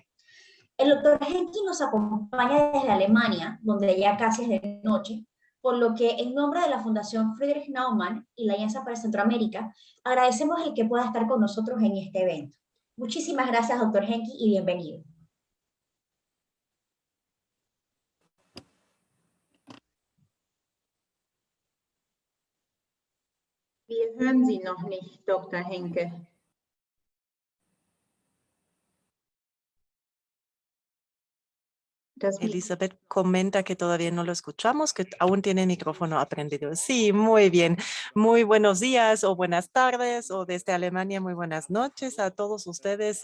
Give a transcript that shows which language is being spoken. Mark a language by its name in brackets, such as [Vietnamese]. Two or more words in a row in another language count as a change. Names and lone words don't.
[Spanish] El doctor Henke nos acompaña desde Alemania, donde ya casi es de noche, por lo que en nombre de la Fundación Friedrich Naumann y la Alianza para Centroamérica, agradecemos el que pueda estar con nosotros en este evento. Muchísimas gracias, doctor Henke, y bienvenido. [German] Wir hören Sie noch nicht, Dr. Henke. [Spanish] Elizabeth comenta que todavía no lo escuchamos, que aún tiene el micrófono aprendido. Sí, muy bien. Muy buenos días o buenas tardes o desde Alemania muy buenas noches a todos ustedes.